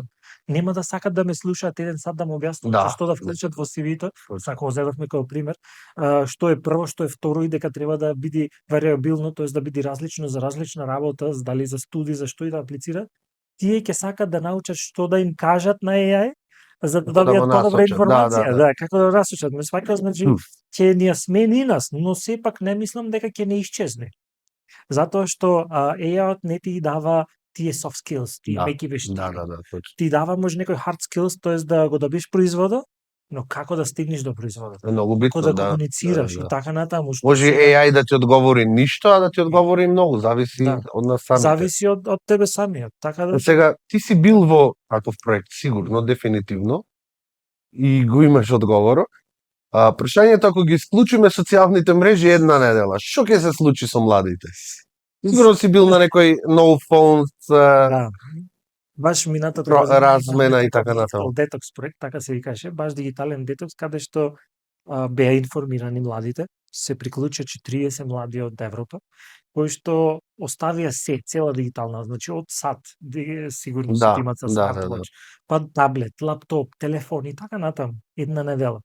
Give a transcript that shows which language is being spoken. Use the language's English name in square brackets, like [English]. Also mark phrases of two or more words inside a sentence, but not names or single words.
[Macedonian] Нема да сакат да ме слушаат 1 сат да му објаснат што да вклучат во CV-то, сако го зедовме како пример, што е прво, што е второ и дека треба да биде вариабилно, тоест да биде различно за различна работа, дали за студи, за што и да аплицираат. Тие ќе сакат да научат што да им кажат на AI, за да добијат подобра информација, да, како да насочат. Ме сваќаш, значи ќе ни ја смени нас, но сепак не мислам дека ќе не исчезне. Затоа што AI-от не ти дава тие [English] soft skills, [Macedonian] тие меки вештини. Ти дава може некој [English] hard skills, [Macedonian] тоест да го добиеш производот, но како да стигнеш до производот? Многу битно, како да комуницираш и така натаму. Може AI да ти одговори ништо, а да ти одговори многу, зависи од нас самите. Зависи од тебе самиот, така да. Сега ти си бил во таков проект, сигурно, дефинитивно, и го имаш одговорот. Прашањето, ако ги исклучиме социјалните мрежи една недела, што ќе се случи со младите? Сигурно си бил на некој [English] no phones, [Macedonian] баш минатата размена и така натаму. Детокс проект, така се викаше, баш дигитален детокс, каде што беа информирани младите, се приклуча 40 млади од Европа, кои што оставија се, цела дигитална, значи од сат, сигурно се имат за смартвоч, па таблет, лаптоп, телефон и така натаму, една недела.